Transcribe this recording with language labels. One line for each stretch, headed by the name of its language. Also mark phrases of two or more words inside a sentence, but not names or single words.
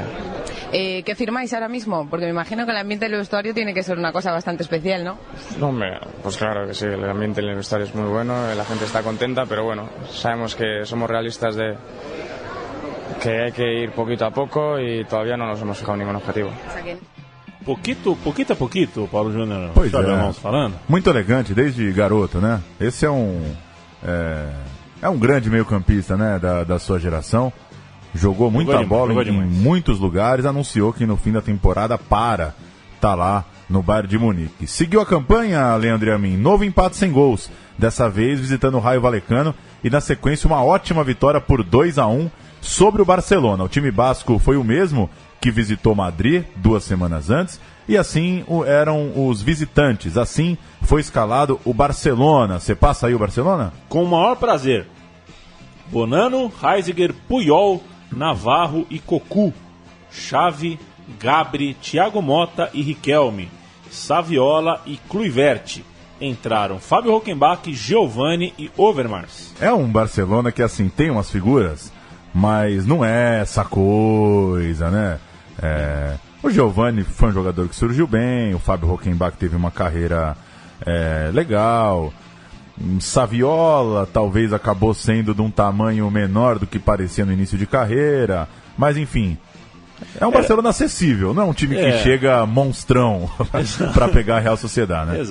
Spanish: ¿Qué firmáis ahora mismo? Porque me imagino que el ambiente del vestuario tiene que ser una cosa bastante especial, ¿no? No, hombre, pues claro que sí, el ambiente en el vestuario es muy bueno, la gente está contenta, pero bueno, sabemos que somos realistas que hay que ir poquito a poco y todavía no nos hemos fijado ningún objetivo. Poquito a poquito,
Portuguese: Paulo Júnior. Pois falando. Muito elegante desde garoto, né? Esse é um grande meio-campista, né, da sua geração. Jogou muita bola em muitos lugares, anunciou que no fim da temporada tá lá no Bayern de Munique. Seguiu a campanha, Leandro e a mim, novo empate sem gols, dessa vez visitando o Rayo Vallecano e na sequência uma ótima vitória por 2-1 sobre o Barcelona. O time basco foi o mesmo que visitou Madrid 2 semanas antes e assim eram os visitantes. Assim foi escalado o Barcelona. Você passa aí o Barcelona? Com o maior prazer. Bonano, Heisiger, Puyol, Navarro e Cocu. Xavi, Gabri, Thiago Motta e Riquelme. Saviola e Kluivert. Entraram Fábio Hockenbach, Giovani e Overmars. É um Barcelona que assim tem umas figuras, mas não é essa coisa, né? O Giovani foi um jogador que surgiu bem, o Fábio Hockenbach teve uma carreira legal, Saviola talvez acabou sendo de um tamanho menor do que parecia no início de carreira, mas enfim, é um Barcelona acessível, não é um time que chega monstrão para pegar a Real Sociedad, né?